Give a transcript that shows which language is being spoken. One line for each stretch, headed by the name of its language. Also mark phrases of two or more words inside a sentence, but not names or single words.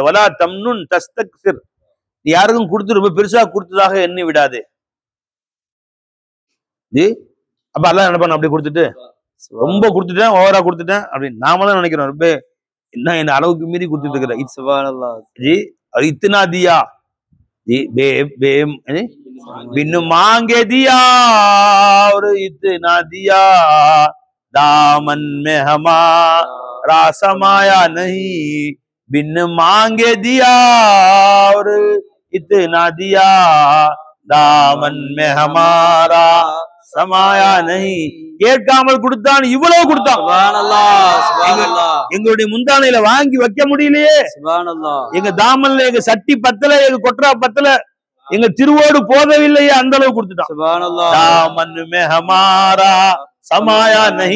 Arabic: ولا تمنن تستكثر,
Tamil: நீ யாருக்கும் கொடுத்து ரொம்ப பெருசா கொடுத்ததாக எண்ணி விடாதே. அப்ப அல்லாஹ் என்ன பண்ண, அப்படி கொடுத்துட்டு ரொம்ப கொடுத்துட்டேன், ஓவரா கொடுத்துட்டேன் அப்படின்னு நாம தான் நினைக்கிறோம். ரொம்ப என்ன என்ன அளவுக்கு மீறி கொடுத்துட்டு இருக்கிற.
Hindi: इतना दिया बिनु मांगे दिया और इतना दिया, दामन में हमारा समाया नहीं, बिन मांगे दिया और इतना दिया, दामन में हमारा समाया नहीं.
Tamil: கேட்காமல் கொடுத்தான், இவ்வளவு கொடுத்தான். எங்களுடைய முந்தானையில வாங்கி வைக்க முடியலையே, எங்க தாமன்ல எங்க சட்டி பத்தல, எங்க கொற்றா பத்தல, எங்க திருவோடு போதவில்லையே, அந்த அளவு கொடுத்துட்டான்.
Hindi: समाया नहीं.